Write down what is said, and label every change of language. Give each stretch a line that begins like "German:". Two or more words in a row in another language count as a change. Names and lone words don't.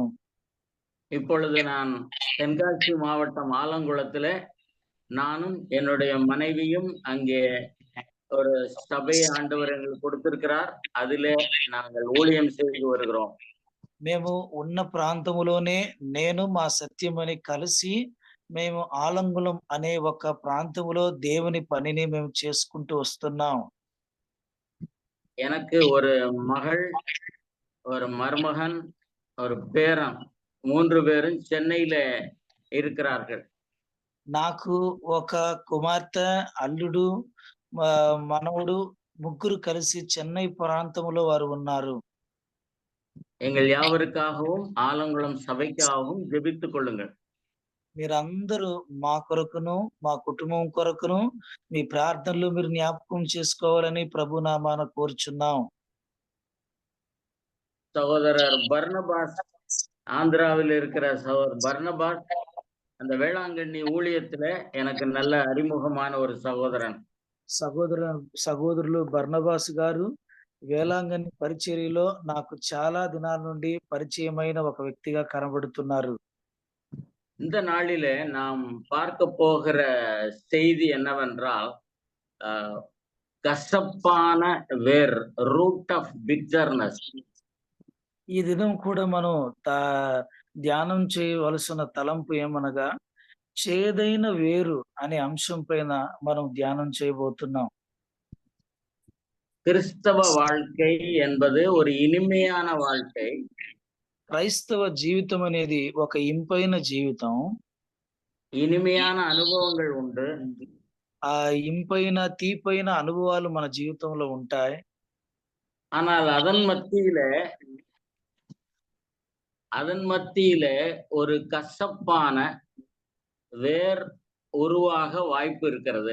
Tamil: இப்பொழுது நான் தென்காசி மாவட்டம் ஆலங்குளத்திலே நானும் என்னுடைய மனைவியும் அங்கே ஒரு சபையை ஆண்டவர் எங்களுக்கு கொடுத்திருக்கிறார், அதிலே நாங்கள் ஊழியம் செய்து வருகிறோம்.
Telugu: మేము ఉన్న ప్రాంతములోనే నేను మా సత్యమని కలిసి మేము ఆలంగుళం అనే ఒక ప్రాంతములో దేవుని పనిని మేము చేసుకుంటూ వస్తున్నాం.
Tamil: எனக்கு ஒரு மகள், ஒரு மருமகன், ஒரு பேரன், 3 பேரும் சென்னையில இருக்கிறார்கள்.
Telugu: నాకు ఒక కుమార్తె, అల్లుడు, మనవడు, ముగ్గురు కలిసి చెన్నై ప్రాంతంలో వారు ఉన్నారు.
Tamil: எங்கள் யாவருக்காகவும் ஆலங்குளம் சபைக்காகவும் ஜெபித்துக் கொள்ளுங்கள்.
Telugu: మీరందరూ మా కొరకును మా కుటుంబం కొరకును మీ ప్రార్థనలు మీరు జ్ఞాపకం చేసుకోవాలని ప్రభు నామాన కోరుచున్నాం.
Tamil: சகோதரர் பர்னபாஸ், ஆந்திராவில் இருக்கிற சகோதரர் பர்னபாஸ் அந்த வேளாங்கண்ணி ஊழியத்துல எனக்கு நல்ல அறிமுகமான ஒரு சகோதரன்.
Telugu: సహోదరులు బర్నబాస్ గారు వేలాంగని పరిచర్యలో నాకు చాలా దినాల నుండి పరిచయమైన ఒక వ్యక్తిగా కనబడుతున్నారు.
Tamil: இந்த நாளிலே நாம் பார்க்க போகிற செய்தி என்னவென்றால், கசப்பான வேர்,
English: root of bitterness.
Telugu: ఈ దినం కూడా మనం ధ్యానం చేయవలసిన తలంపు ఏమనగా చేదైన వేరు అనే అంశం పైన మనం ధ్యానం చేయబోతున్నాం.
Tamil: கிறிஸ்தவ வாழ்க்கை என்பது ஒரு இனிமையான வாழ்க்கை.
Telugu: క్రైస్తవ జీవితం అనేది ఒక ఇంపైన జీవితం.
Tamil: இனிமையான அனுபவங்கள் உண்டு.
Telugu: ఆ ఇంపైన తీపైన అనుభవాలు మన జీవితంలో ఉంటాయి.
Tamil: ஆனால் அதன் மத்தியிலே ஒரு கசப்பான வேர் உருவாக வாய்ப்பு இருக்கிறது.